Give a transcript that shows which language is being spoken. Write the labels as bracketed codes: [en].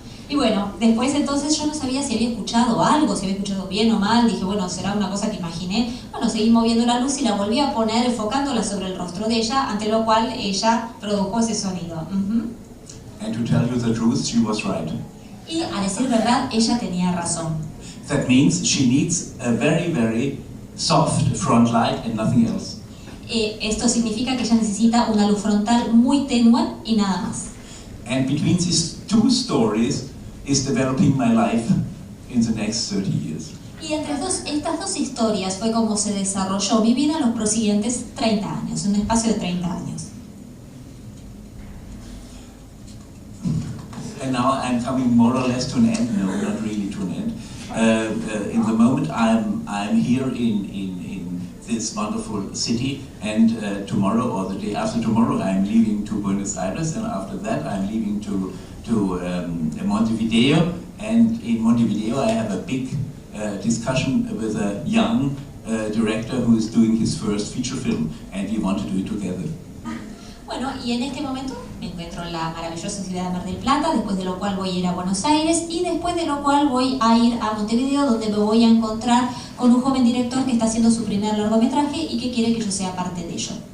[es] Y bueno, después entonces yo no sabía si había escuchado algo, si había escuchado bien o mal. Dije, bueno, será una cosa que imaginé. Bueno, seguí moviendo la luz y la volví a poner enfocándola sobre el rostro de ella, ante lo cual ella produjo ese sonido. [en] And to tell you the truth, she was right. [es] Y a decir verdad, ella tenía razón. [en] That means she needs a very, very soft front light and nothing else. [es] Esto significa que ella necesita una luz frontal muy tenue y nada más. [en] And between these two stories is developing my life in the next 30 years. [es] Y entre estas dos historias fue como se desarrolló mi vida en los prosiguientes 30 años, en un espacio de 30 años. [en] And now I'm coming more or less to an end. No, not really to an end. In the moment I'm here in this wonderful city, and tomorrow or the day after tomorrow I'm leaving to Buenos Aires, and after that I'm leaving to Montevideo, and in Montevideo I have a big discussion with a young director who is doing his first feature film, and we want to do it together. [es] Bueno, y en este momento me encuentro en la maravillosa ciudad de Mar del Plata, después de lo cual voy a ir a Buenos Aires, y después de lo cual voy a ir a Montevideo, donde me voy a encontrar con un joven director que está haciendo su primer largometraje y que quiere que yo sea parte de ello.